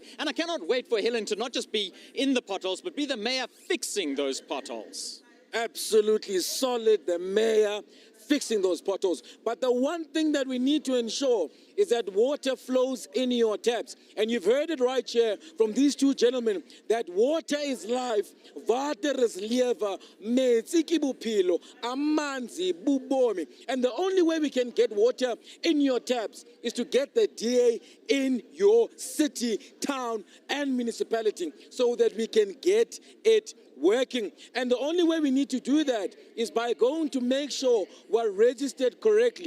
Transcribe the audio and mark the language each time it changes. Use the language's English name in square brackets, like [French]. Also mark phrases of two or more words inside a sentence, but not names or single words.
[English] And I cannot wait for Helen to not just be in the potholes, but be the mayor fixing those potholes. Absolutely solid, the mayor fixing those potholes. But the one thing that we need to ensure is that water flows in your taps. And you've heard it right here from these two gentlemen, that water is life, water is lewe, [Southern Sotho] metsi ke bophelo, [Xhosa] amanzi bubomi. [English] And the only way we can get water in your taps is to get the DA in your city, town, and municipality, so that we can get it working. And the only way we need to do that is by going to make sure we're registered correctly.